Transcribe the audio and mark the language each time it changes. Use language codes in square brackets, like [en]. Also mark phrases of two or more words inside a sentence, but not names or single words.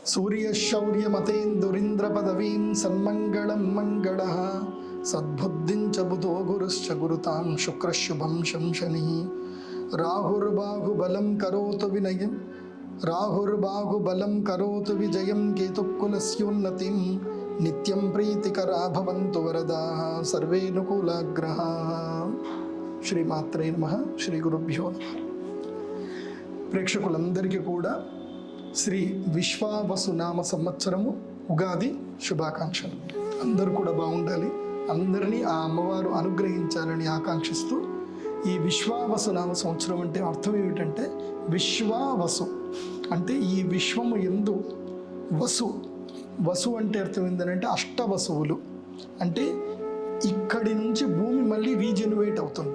[sa] सूर्यशौर्यमतेन्दुरिन्द्रपदवीं सन्मङ्गलं मङ्गलः सद्बुद्धिं च बुधो गुरुश्च गुरुतां शुक्रशुभं शंशनिः राहुर्बाहुबलं करोतु विनयं राहुर्बाहुबलं करोतु विजयं केतुकुलस्योन्नतिं नित्यं प्रीतिकरा भवन्तु वरदाः सर्वेऽनुकूलाग्रहाः। శ్రీమాత్రే నమః. శ్రీ గురుభ్యో నమః. [te] ప్రేక్షకులందరికీ కూడా శ్రీ విశ్వావసునామ సంవత్సరము ఉగాది శుభాకాంక్షలు. అందరూ కూడా బాగుండాలి, అందరినీ ఆ అమ్మవారు అనుగ్రహించాలని ఆకాంక్షిస్తూ ఈ విశ్వావసునామ సంవత్సరం అంటే అర్థం ఏమిటంటే విశ్వావసు అంటే ఈ విశ్వము యందు వసు అంటే అర్థం ఏంటంటే అష్టవసువులు అంటే ఇక్కడి నుంచి భూమి మళ్ళీ రీజెన్యువేట్ అవుతుంది.